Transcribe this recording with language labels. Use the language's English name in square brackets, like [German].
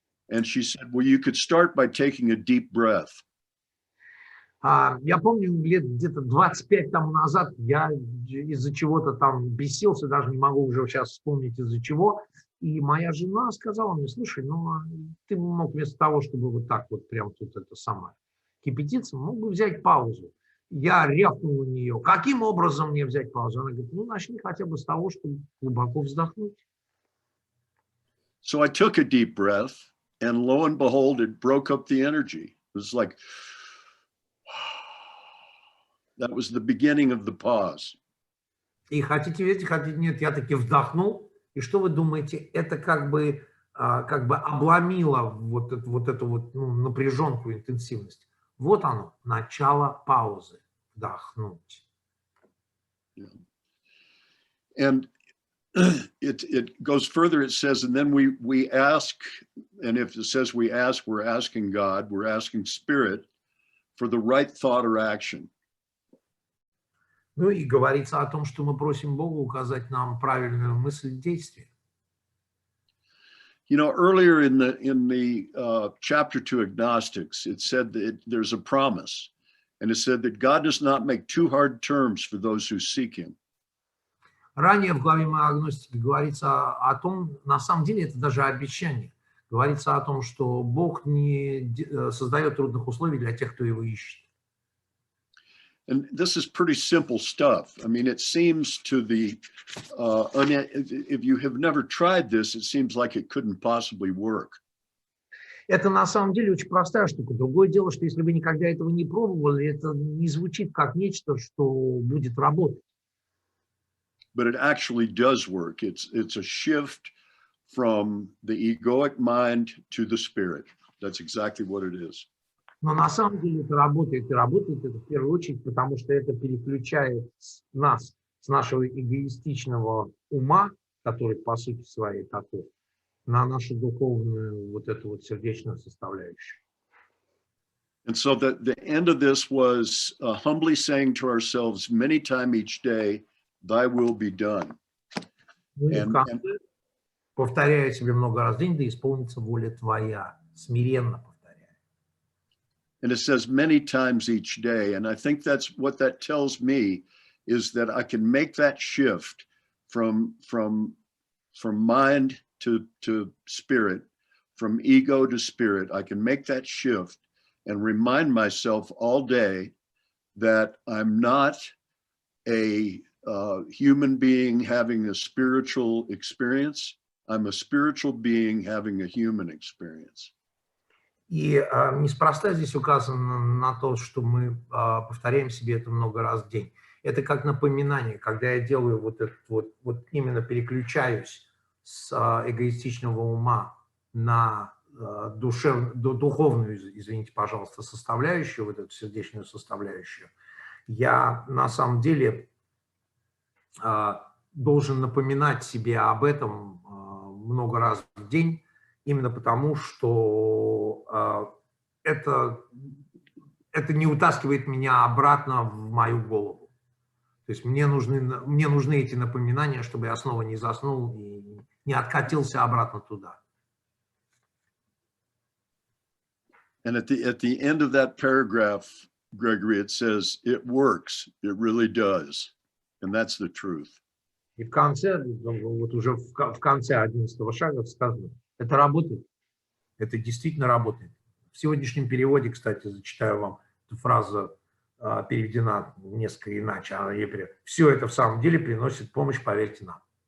[English] And she said, well, you could start by taking a deep breath. [Russian] Я помню, лет где-то 25 тому назад я из-за чего-то там бесился, даже не могу уже сейчас вспомнить из-за чего. И моя жена сказала мне, слушай, ну ты мог вместо того, чтобы вот так вот прям тут это самое кипятиться, мог бы взять паузу. Я рявкнул на нее, каким образом мне взять паузу? Она говорит, ну начни хотя бы с того, чтобы глубоко вздохнуть. [English] So I took a deep breath, and lo and behold, it broke up the energy. It was like, that was the beginning of the pause. [Russian] И хотите верьте, хотите нет, я таки вдохнул. И что вы думаете, это как бы обломило вот эту напряженку, интенсивность. Вот оно, начало паузы. Вдохнуть. [English] And it goes further, it says, and then we ask, and if it says we ask, we're asking God, we're asking Spirit for the right thought or action. [Russian] Ну и говорится о том, что мы просим Бога указать нам правильную мысль действия. [English] You know, earlier in the chapter to agnostics, it said that there's a promise, and it said that God does not make too hard terms for those who seek Him. [Russian] Ранее в главе агностики говорится о том, на самом деле это даже обещание. Говорится о том, что Бог не создает трудных условий для тех, кто его ищет. [English] And this is pretty simple stuff. I mean, it seems to the, if you have never tried this, it seems like it couldn't possibly work. [Russian] Это на самом деле очень простая штука. Другое дело, что если вы никогда этого не пробовали, это не звучит как нечто, что будет работать. [English] But it actually does work. It's a shift from the egoic mind to the spirit. That's exactly what it is. [Russian] Но на самом деле это работает. И работает это в первую очередь, потому что это переключает нас с нашего эгоистичного ума, который по сути своей такой, на нашу духовную вот эту вот сердечную составляющую. [English] And so the end of this was humbly saying to ourselves many times each day, thy will be done. [Russian] Повторяя себе много раз в день, да исполнится воля твоя. Смиренно повторяя. [English] And it says many times each day. And I think that's what that tells me is that I can make that shift from mind to spirit, from ego to spirit. I can make that shift and remind myself all day that I'm not a human being having a spiritual experience. I'm a spiritual being having a human experience. [Russian] И неспроста здесь указано на то, что мы повторяем себе это много раз в день. Это как напоминание, когда я делаю вот именно переключаюсь с эгоистичного ума на духовную, извините, пожалуйста, составляющую, вот эту сердечную составляющую, я на самом деле должен напоминать себе об этом много раз в день, именно потому, что это не утаскивает меня обратно в мою голову. То есть мне нужны эти напоминания, чтобы я снова не заснул и не откатился обратно туда. [English] And at the end of that paragraph, Gregory, it says, it works, it really does. And that's the truth. [Russian] И в конце, вот уже в конце 11-го шага сказано, это работает, это действительно работает. В сегодняшнем переводе, кстати, зачитаю вам, эта фраза переведена несколько иначе. Она все это в самом деле приносит помощь, поверьте нам.